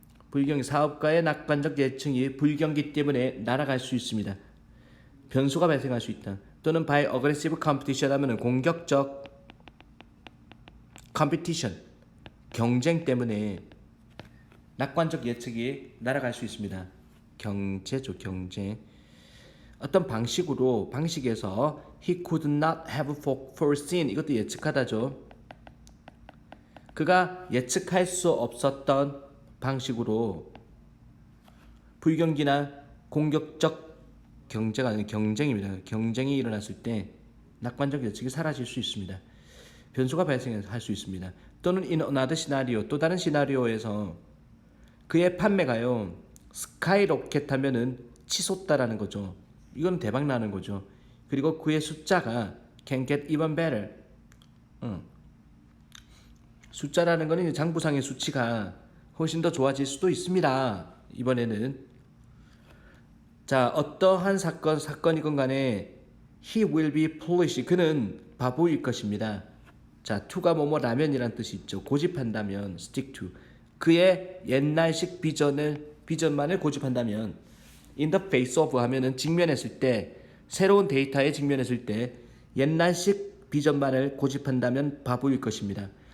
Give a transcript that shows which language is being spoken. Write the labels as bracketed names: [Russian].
[Korean] 불경기 사업가의 낙관적 예측이 불경기 때문에 날아갈 수 있습니다. 변수가 발생할 수 있다. 또는 [English] by aggressive competition [Korean] 하면은 공격적 competition 경쟁 때문에 낙관적 예측이 날아갈 수 있습니다. 경제죠, 경제. 어떤 방식에서 [English] he could not have foreseen [Korean] 이것도 예측하다죠. 그가 예측할 수 없었던 방식으로 불경기나 공격적 경제가 아닌 경쟁입니다. 경쟁이 일어났을 때 낙관적 예측이 사라질 수 있습니다. 변수가 발생할 수 있습니다. 또는 [English] in another scenario [Korean] 또 다른 시나리오에서 그의 판매가요 스카이로켓 하면은 치솟다라는 거죠. 이건 대박 나는 거죠. 그리고 그의 숫자가 [English] can get even better. [Korean] 숫자라는 거는 장부상의 수치가 훨씬 더 좋아질 수도 있습니다. 이번에는 자 어떠한 사건이건 간에 [English] he will be foolish [Korean] 그는 바보일 것입니다. 자 to가 뭐뭐 라면이란 뜻이 있죠. 고집한다면 stick to 그의 옛날식 비전만을 고집한다면 [English] in the face of [Korean] 하면은 직면했을 때 새로운 데이터에 직면했을 때 옛날식 비전만을 고집한다면 바보일 것입니다.